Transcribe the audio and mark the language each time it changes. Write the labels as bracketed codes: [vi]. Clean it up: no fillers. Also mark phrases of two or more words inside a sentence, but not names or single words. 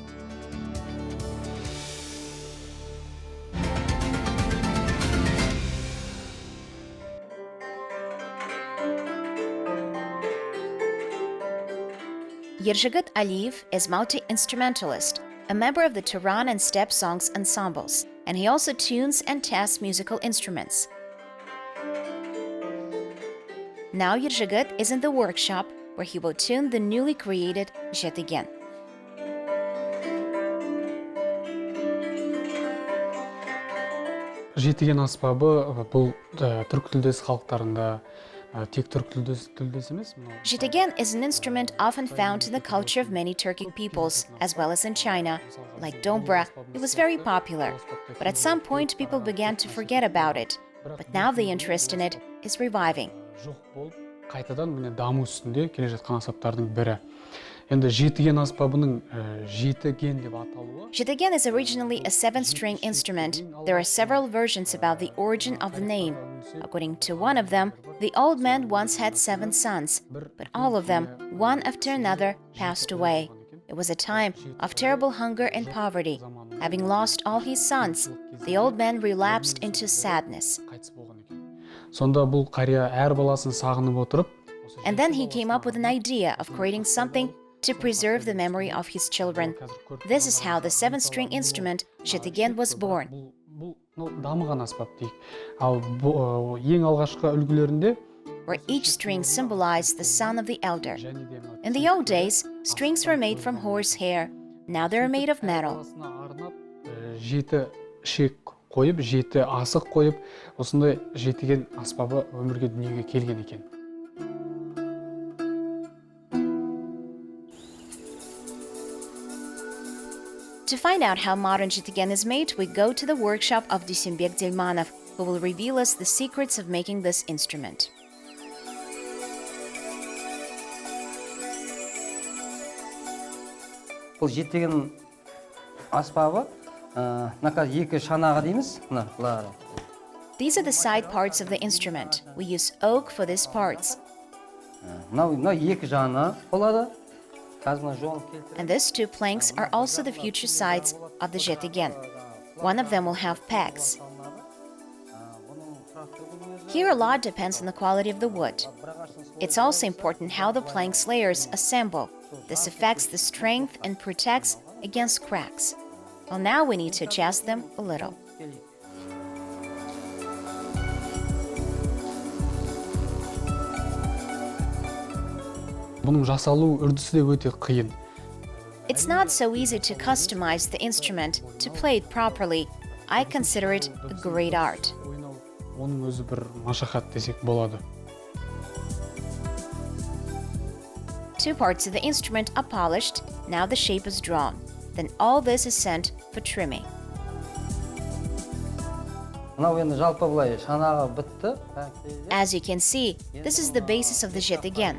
[en] Yerzhigit Aliyev is multi-instrumentalist, a member of the Turan and Steppe songs ensembles, and he also tunes and tests musical instruments. Now Yerzhigit is in the workshop where he will tune the newly created Zhetygen. [kk] Zhetygen аспабы бұл түркітілдес халықтарында тек түркітілдес емес. [en] Zhetygen is an instrument often found in the culture of many Turkic peoples, as well as in China. Like dobra, it was very popular, but at some point people began to forget about it. But now the interest in it is reviving. [kk] Қайтадан міне даму үстінде келе жатқан аспаптардың бірі. Енді Zhetygen аспабының Zhetygen деп аталуы. [en] Zhetygen is originally a 7-string instrument. There are several versions about the origin of the name. According to one of them, the old man once had 7 sons, but all of them, one after another, passed away. It was a time of terrible hunger and poverty. Having lost all his sons, the old man relapsed into sadness. [kk] Сонда бұл қария әр баласын сағынып отырып, [en] and then he came up with an idea of creating something to preserve the memory of his children. This is how the 7-string instrument Zhetygen was born. [kk] Бұл дамыған аспап дейік. Ал ең алғашқы үлгілерінде [en] where each string symbolized the son of the elder. In the old days, strings were made from horsehair. Now they are made of metal. [kk] Жеті шек қойып, жеті асық қойып, осындай Zhetygen аспабы өмірге дүниеге келген екен. [en] To find out how modern Zhetygen is made, we go to the workshop of Jibek who will reveal us the secrets of making this instrument. [kk] Бұл Zhetygen аспабы, екі шанағы дейміз, [en] These are the side parts of the instrument. We use oak for these parts. [kk] Екі жаны болады. [en] And these 2 planks are also the future sides of the Zhetygen. One of them will have pegs. Here a lot depends on the quality of the wood. It's also important how the plank's layers assemble. This affects the strength and protects against cracks. Well, now we need to adjust them a little. [kk] Бұның жасалу үрдісі де өте қиын. [en] It's not so easy to customize the instrument to play it properly. I consider it a great art. [kk] Оның өзі бір машақат десек болады. [en] 2 parts of the instrument are polished. Now the shape is drawn. Then all this is sent for trimming. As you can see, this is the basis of the Zhetygen.